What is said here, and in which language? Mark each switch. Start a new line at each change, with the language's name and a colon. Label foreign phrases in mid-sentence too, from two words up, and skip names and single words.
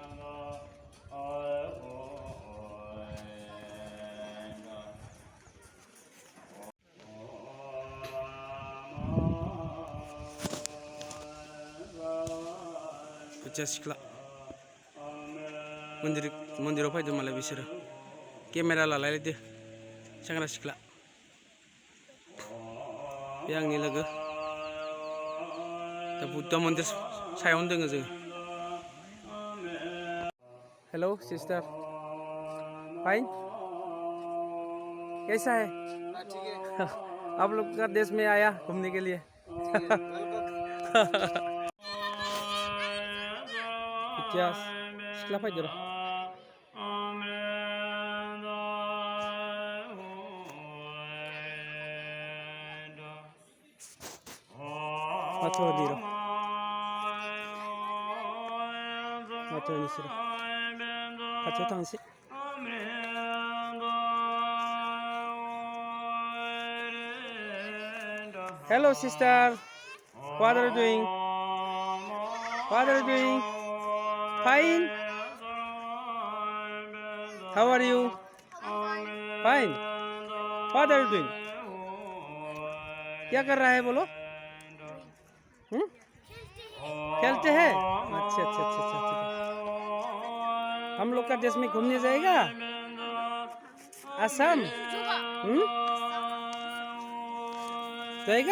Bodo: भुटिया सिख्ला मन्दिराव फैदों मालाय बिसोरो केमेरा लालायदो सेंग्रा सिख्ला बे आंनि लोगो दा बुद्ध मन्दिर सायावनो दोङो जों
English: hello sister fine
Hindi: कैसा है आप लोग का देश में आया घूमने के लिए
Bodo: भुटिया सिख्ला फैदो र' माथो होनि र' माथो होनिसै र' खाथियाव थांसै
English: Hello sister, what are you doing? What are you doing? Fine. How are you? Fine. What are you doing?
Hindi: क्या कर रहा है बोलो? खेलते हैं? अच्छा अच्छा अच्छा अच्छा हम लोग का देश में घूमने जाएगा? आसाम? जाएगा?